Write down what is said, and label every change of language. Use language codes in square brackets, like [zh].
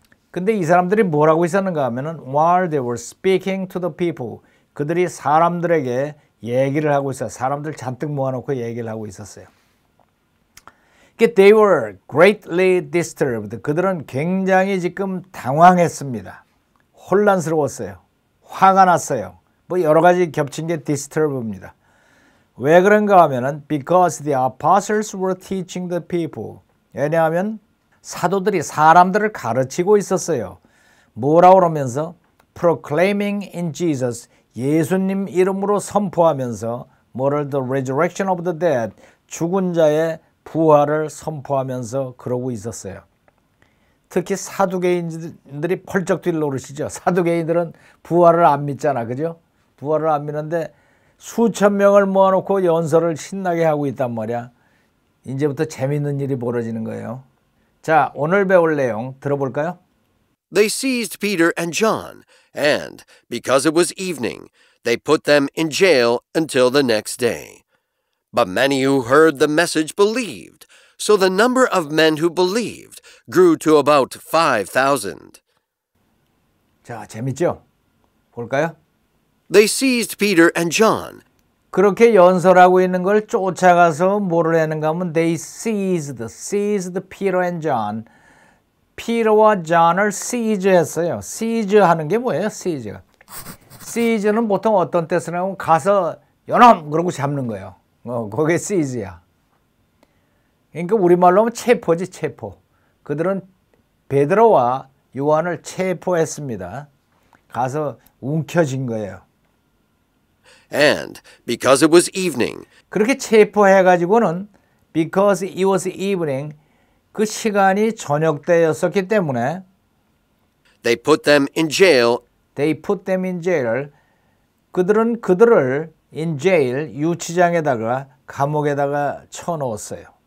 [ko] 근데 이 사람들이 뭐라고 있었는가 하면은 [en] while they were speaking to the people, [ko] 그들이 사람들에게 얘기를 하고 있어요. 사람들 잔뜩 모아놓고 얘기를 하고 있었어요. [en] They were greatly disturbed. [ko] 그들은 굉장히 지금 당황했습니다. 혼란스러웠어요. 화가 났어요. 뭐 여러 가지 겹친 게 disturb입니다. 왜 그런가 하면은 [en] because the apostles were teaching the people. [ko] 왜냐하면 사도들이 사람들을 가르치고 있었어요. 뭐라고 그러면서 [en] proclaiming in Jesus, [ko] 예수님 이름으로 선포하면서 뭐를 [en] the resurrection of the dead, [ko] 죽은 자의 부활을 선포하면서 그러고 있었어요. 특히 사두개인들이 펄쩍 뛰어오르시죠. 사두개인들은 부활을 안 믿잖아, 그죠? 부활을 안 믿는데 수천 명을 모아놓고 연설을 신나게 하고 있단 말이야. 이제부터 재밌는 일이 벌어지는 거예요. 자, 오늘 배울 내용 들어볼까요? [en] They seized Peter and John, and, because it was evening, they put them in jail until the next day. But many who heard the message believed, so the number of men who believed grew to about 5,000. [ko] 자, 재밌죠? 볼까요? [en] They seized Peter and John. [ko] 그렇게 연설하고 있는 걸 쫓아가서 뭐를 하는가 하면 [en] they seized Peter and John. [ko] 피터와 존을 seize했어요. seize하는 게 뭐예요? seize는 보통 어떤 때 쓰냐면 가서 연엄 그러고 잡는 거예요. 그게 seize야. 그러니까 우리말로 하면 체포지, 체포. 그들은 베드로와 요한을 체포했습니다. 가서 움켜쥔 거예요. [en] And because it was evening, [ko] 그렇게 체포해가지고는 [en] because it was evening, [ko] 그 시간이 저녁 때였었기 때문에 [en] they put them in jail. They put them in jail. [ko] 그들은 그들을 [en] in jail, [ko] 유치장에다가 감옥에다가 쳐넣었어요.